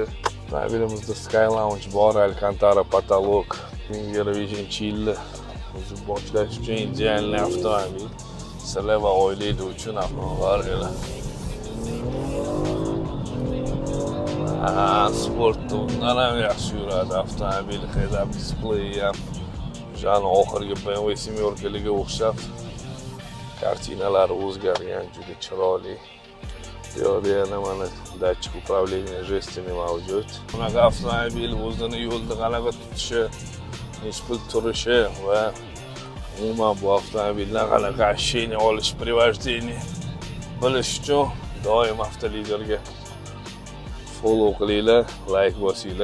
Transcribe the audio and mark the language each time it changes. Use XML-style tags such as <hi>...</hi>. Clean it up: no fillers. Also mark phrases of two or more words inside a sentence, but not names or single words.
<uz>Avtomobilimizda Sky Lounge bor, Alcantara потолок, 2025-yilni boshlash uchun ideal avtomobil. Sizlar va oilangiz uchun avtomobil. Sportda undan ham yaxshi yuradi avtomobil,</uz> <en>head-up display ham.</en> <uz>O'shani oxirgi BMW 7 o'xshab kartinalari o'zgargan, juda chiroyli. Bu yerda yana mana</uz> <ru>датчик управления жестами</ru> <uz>mavjud. Bunaqa avtomobil o'zini yo'lda qanaqa tutishi, hech pul turishi va umuman bu avtomobildan qanaqa общение olish, privojдение bilish uchun doim Avtoliderga follow qilinglar, like bosinglar.</uz>